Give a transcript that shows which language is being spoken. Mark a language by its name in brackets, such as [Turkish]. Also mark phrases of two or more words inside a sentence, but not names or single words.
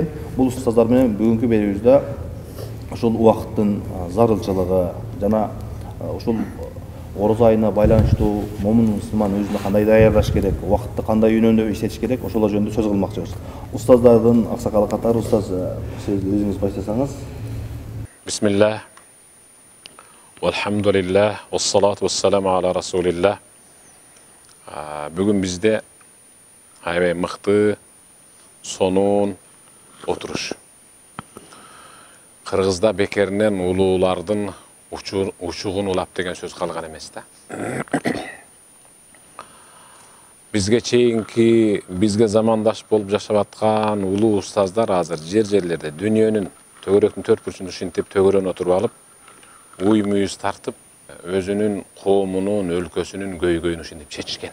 [Kyrgyz] Бул устаздар менен бүгүнкү берүүбүздө ушул убакыттын зарылчылыгы жана ушул орозо айына байланыштуу момун мусулман өзүнө кандай даярдаш керек, убакытты кандай үнөмдө иштетиш керек, ошол жөнүндө сөз кылмакчыбыз. Устаздардын аксакалы катары устаз сиз өзүңүз баштасаңыз. Бисмиллах. [Arabic] والحمد لله، والصلاة والسلام على رسول الله. [Kyrgyz] Бүгүн бизде аябай мыкты, сонун отуруш. Кыргызда бекеринен улуулардын учугун улап деген сөз калган эмес да. Бизге чейинки, бизге замандаш болуп жашап аткан улуу устаздар азыр жерлерде дүйнөнүн төгөрөктүн төрт бурчунда ушинтип төгөрөнүп отуруп алып, уй мүйүз тартып, өзүнүн коомунун, өлкөсүнүн көйгөйүн ушинтип чечишкен.